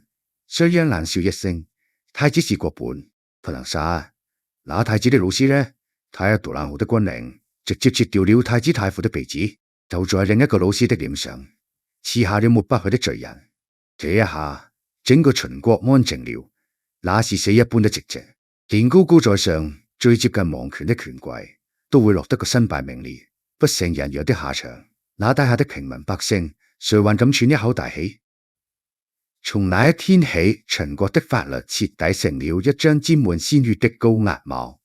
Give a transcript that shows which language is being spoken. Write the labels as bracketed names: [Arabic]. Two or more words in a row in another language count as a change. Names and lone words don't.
[Chinese] 商鞅冷笑一聲：太子是國本，不能殺。那太子的老師呢？他一道冷酷的軍令，直接切掉了太子太傅的鼻子，就在另一個老師的臉上刺下了抹不去的罪人。這一下，整個秦國安靜了，那是死一般的寂靜。連高高在上、最接近王權的權貴，都會落得個身敗名裂、不成人樣的下場。那底下的平民百姓，誰還敢喘一口大氣？從那一天起，秦國的法律徹底成了一張沾滿鮮血的高壓網。